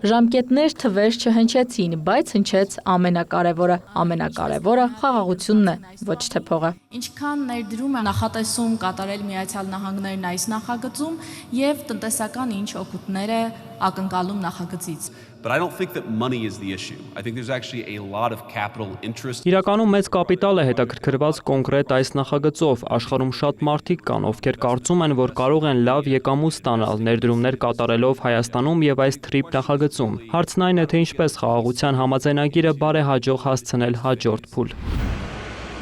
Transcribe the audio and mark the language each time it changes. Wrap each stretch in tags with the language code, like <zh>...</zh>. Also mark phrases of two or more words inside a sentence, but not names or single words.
<hy>Ժամկետներ թվեր չհնչեցին, բայց հնչեց ամենակարևորը խաղաղությունն է, ոչ թե փողը։ Ինչքան ներդրում է նախատեսում կատարել Միացյալ Նահանգներն այս նախագծում եւ տնտեսական ինչ օգուտներ է ակնկալում նախագծից։</hy> <en>But I don't think that money is the issue. I think there's actually a lot of capital interest.</en> <hy>Իրականում մեծ կապիտալ է հետաքրքրված կոնկրետ այս նախագծով։ Աշխարհում շատ մարդիկ կան, ովքեր կարծում են, որ կարող են լավ եկամուտ ստանալ ներդրումներ կատարելով Հայաստանում եւ այս TRIP նախագծում։ Հարցն այն է, թե ինչպես խաղաղության համաձայնագիրը բարեհաջող հասցնել հաջորդ փուլ։</hy>